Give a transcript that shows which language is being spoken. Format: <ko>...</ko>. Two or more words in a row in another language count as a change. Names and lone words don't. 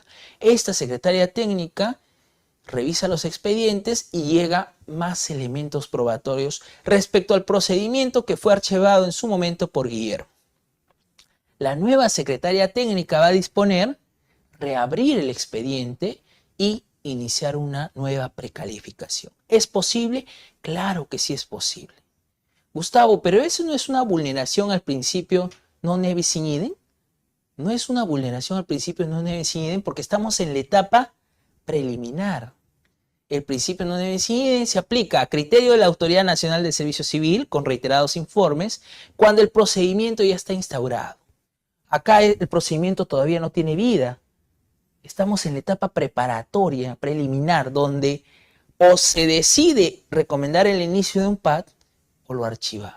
<es>Esta secretaria técnica revisa los expedientes y llega más elementos probatorios respecto al procedimiento que fue archivado en su momento por Guillermo. La nueva secretaria técnica va a disponer reabrir el expediente y iniciar una nueva precalificación. ¿Es posible? Claro que sí es posible. Gustavo, pero eso no es una vulneración al principio</es> <la>non nebis in idem.</la> <es>No es una vulneración al principio</es> <la>non nebis in idem</la> <es>porque estamos en la etapa preliminar. El principio</es> <la>non nebis in idem</la> <es>se aplica a criterio de la Autoridad Nacional de Servicio Civil con reiterados informes cuando el procedimiento ya está instaurado. Acá el procedimiento todavía no tiene vida. Estamos en la etapa preparatoria, preliminar, donde o se decide recomendar el inicio de un PAD o lo archivamos.</es>